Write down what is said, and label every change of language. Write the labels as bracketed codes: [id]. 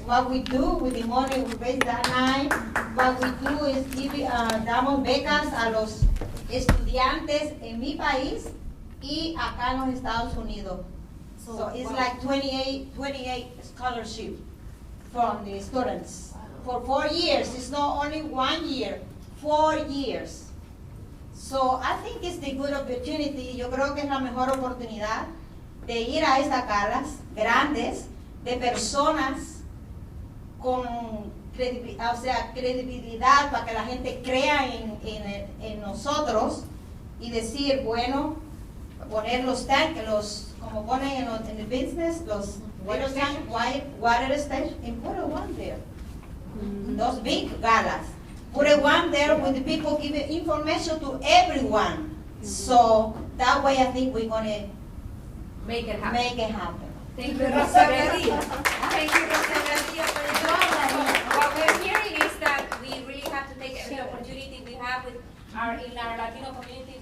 [en] What we do with the money we raise that night, what we do is [es] damos becas a los estudiantes en mi país y acá en los Estados Unidos. [en] So it's like 28 scholarship from the students for 4 years. It's not only 1 year, 4 years. So I think it's the good opportunity. [es] Yo creo que es la mejor oportunidad de ir a estas galas grandes de personas con credibilidad para que la gente crea en nosotros y decir, bueno, poner los tanques, como ponen en el business, los [en] water station, and put one there. those big galas. Put a one there with the people giving information to everyone. So that way I think we're gonna Make it happen. make it happen. Thank you, Rosa Maria. Thank you, Rosa Maria, for the job. What we're hearing is that we really have to take every opportunity we have with in our Latino community.